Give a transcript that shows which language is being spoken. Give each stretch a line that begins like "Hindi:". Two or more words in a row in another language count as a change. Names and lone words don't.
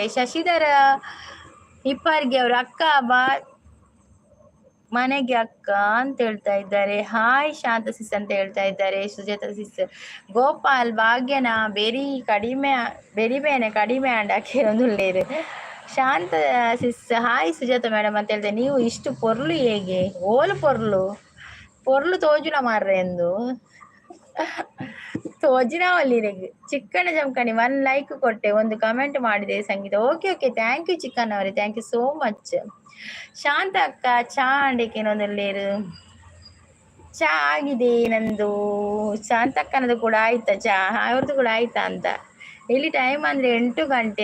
Kannada: ಶಶಿಧರ ಹಿಪ್ಪರ್ಗಿ ಅವರು, ಅಕ್ಕ ಬಾ ಮನೆಗೆ ಅಕ್ಕ ಅಂತ ಹೇಳ್ತಾ ಇದ್ದಾರೆ. ಹಾಯ್ ಶಾಂತ ಸಿಸ್ ಅಂತ ಹೇಳ್ತಾ ಇದ್ದಾರೆ.
Tulu: ಸುಜಾತ ಸಿಸ್, ಗೋಪಾಲ್ ಭಾಗ್ಯನ ಬೆರಿಬೇನೆ ಕಡಿಮೆ ಅಂಡಕ್ಕೆ ಒಂದುಳ್ಳೇರು.
Kannada: ಶಾಂತ ಸಿಸ್, ಹಾಯ್ ಸುಜಾತ ಮೇಡಮ್ ಅಂತ ಹೇಳ್ತಾರೆ. ನೀವು ಇಷ್ಟು ಪೊರ್ಲು ಹೇಗೆ?
Tulu: ಓಲು ಪೊರ್ಲು ತೋಜುನ ಮಾರ್ರೆ ಎಂದು ತೋಜಿನ ಒಲ್ಲಿರೆಗೆ.
Kannada: ಚಿಕ್ಕಣ್ಣ ಜಮಖಂಡಿ 1 ಲೈಕ್ ಕೊಟ್ಟೆ, ಒಂದು ಕಮೆಂಟ್ ಮಾಡಿದೆ ಸಂಗೀತ.
English: okay thank you ಚಿಕ್ಕಣ್ಣ ಅವರೇ, thank you so much.
Tulu: ಶಾಂತ ಅಕ್ಕ ಚಾ ಅಂಡಕ್ಕೇನೊಂದಲ್ಲೇರು?
Kannada: ಚಾ ಆಗಿದೆ ನಂದು. ಶಾಂತಕ್ಕನದು ಕೂಡ ಆಯ್ತಾ ಚಾ? ಅವ್ರದ್ದು ಕೂಡ ಆಯ್ತಾ ಅಂತ. ಇಲ್ಲಿ ಟೈಮ್ ಅಂದರೆ 8 ಗಂಟೆ.